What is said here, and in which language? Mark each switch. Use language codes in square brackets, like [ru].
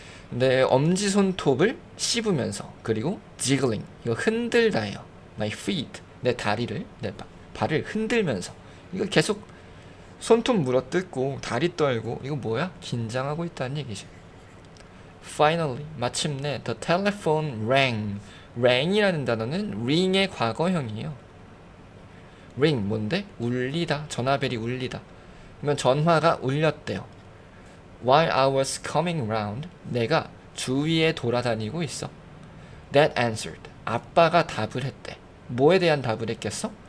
[ko] 내 엄지손톱을 씹으면서, 그리고 jiggling, 이거 흔들다예요. [en] my feet, [ko] 내 다리를, 내 발을 흔들면서. 이거 계속 손톱 물어뜯고 다리 떨고, 이거 뭐야? 긴장하고 있다는 얘기지. [en] Finally, [ko] 마침내 [en] the telephone rang. [ko] rang이라는 단어는 ring의 과거형이에요. ring 뭔데? 울리다, 전화벨이 울리다. 그러면 전화가 울렸대요. [en] While I was coming round, [ko] 내가 주위에 돌아다니고 있어. [en] Dad answered, [ko] 아빠가 답을 했대. 뭐에 대한 답을 했겠어?